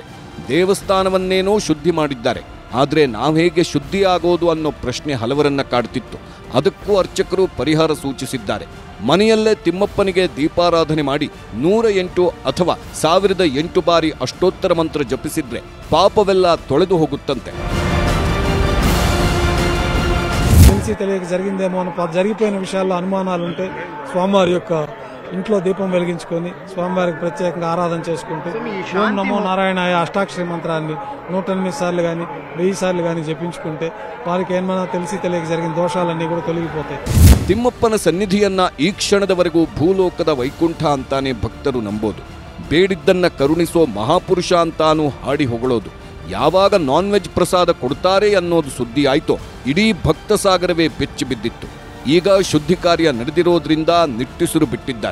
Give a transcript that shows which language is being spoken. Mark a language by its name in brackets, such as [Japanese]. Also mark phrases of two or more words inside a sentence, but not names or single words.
[Kannada] ದೇವಸ್ಥಾನವನ್ನೇನೋ ಶುದ್ಧಿ ಮಾಡಿದ್ದಾರೆ, ಆದರೆ ನಾವು ಹೇಗೆ ಶುದ್ಧಿ ಆಗೋದು ಅನ್ನೋ ಪ್ರಶ್ನೆ ಹಲವರನ್ನ ಕಾಡ್ತಿತ್ತು. ಅದಕ್ಕೂ ಅರ್ಚಕರು ಪರಿಹಾರ ಸೂಚಿಸಿದ್ದಾರೆ. ಮನೆಯಲ್ಲೇ ತಿಮ್ಮಪ್ಪನಿಗೆ ದೀಪಾರಾಧನೆ ಮಾಡಿ 108 ಅಥವಾ 1008 ಬಾರಿ ಅಷ್ಟೋತ್ತರ ಮಂತ್ರ ಜಪಿಸಿದ್ರೆ ಪಾಪವೆಲ್ಲ ತೊಳೆದು ಹೋಗುತ್ತಂತೆ. [Telugu] తెలిసి తెలియక జరిగిందేమో అని జరిగిపోయిన విషయాల్లో అనుమానాలు ఉంటే స్వామివారి యొక్క ఇంట్లో దీపం వెలిగించుకొని స్వామివారికి ప్రత్యేకంగా ఆరాధన చేసుకుంటూ ఓం నమో నారాయణాయ అష్టాక్షరి మంత్రాన్ని 108 సార్లు కానీ 1000 సార్లు కానీ జపించుకుంటే వారికి ఏమైనా తెలిసి తెలియక జరిగిన దోషాలన్నీ కూడా తొలగిపోతాయి. [Kannada] ತಿಮ್ಮಪ್ಪನ ಸನ್ನಿಧಿಯನ್ನ ಈ ಕ್ಷಣದವರೆಗೂ ಭೂಲೋಕದ ವೈಕುಂಠ ಅಂತಾನೆ ಭಕ್ತರು ನಂಬೋದು. ಬೇಡಿದ್ದನ್ನ ಕರುಣಿಸೋ ಮಹಾಪುರುಷ ಅಂತಾನೂ ಹಾಡಿ ಹೊಗಳೋದು. ಯಾವಾಗ [English] non veg [Kannada] ಪ್ರಸಾದ ಕೊಡ್ತಾರೆ ಅನ್ನೋದು ಸುದ್ದಿ ಆಯ್ತೋ ಇಡೀ ಭಕ್ತ ಸಾಗರವೇ ಬೆಚ್ಚಿ ಬಿದ್ದಿತ್ತು. ಈಗ ಶುದ್ಧಿ ಕಾರ್ಯ ನಡೆದಿರೋದ್ರಿಂದ ನಿಟ್ಟುಸಿರು ಬಿಟ್ಟಿದ್ದಾರೆ.